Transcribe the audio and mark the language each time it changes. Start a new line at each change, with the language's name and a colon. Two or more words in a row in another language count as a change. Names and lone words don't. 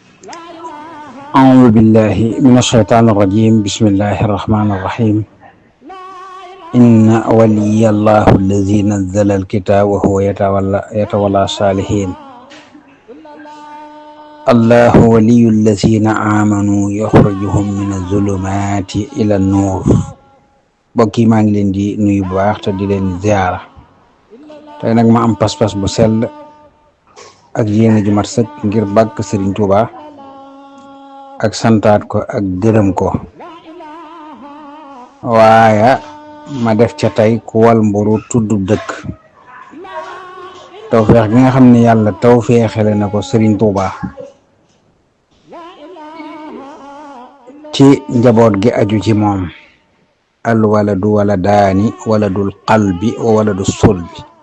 Arabic: أعوذ بالله من الشيطان الرجيم بسم الله الرحمن الرحيم إن ولي الله الذي نزل الكتاب وهو يتولى الصالحين الله ولي الذين آمنوا يخرجهم من الظلمات إلى النور
Wolof: bokki maa ngi leen di nuyu bu baax te di leen ziara tey nag ma am pas-pas bu sell ak yéene ju mat sëkk ngir bàkk Serigne Touba ak santaat ko ak gërëm ko waaye ma def ca tey ku wal mburu tudd dëkk tawfeex gi nga xam ne yàlla tawfeexale na ko Serigne Touba ci njaboot gi aju ci moom
Arabic: الولد ولدان ولد القلب وولد الصلب